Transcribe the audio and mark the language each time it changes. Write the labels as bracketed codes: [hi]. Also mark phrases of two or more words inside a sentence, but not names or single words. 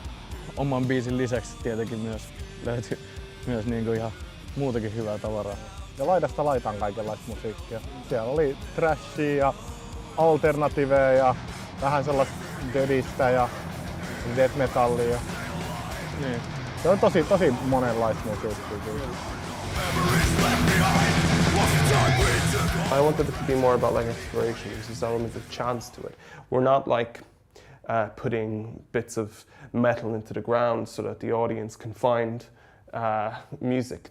[fi] Oman biisin lisäksi tietenkin myös löytyi myös ihan muutakin hyvää tavaraa. Ja laidasta laitaan kaikenlaista musiikkia. Siellä oli trashia ja alternativeja ja vähän sellaista deadistä ja [en] death metallia. [fi] Niin. Se on tosi monenlaista musiikkia. [en] I wanted it to be more about like exploration. There's this element of chance to it. We're not like putting bits of metal into the ground so that the audience can find music.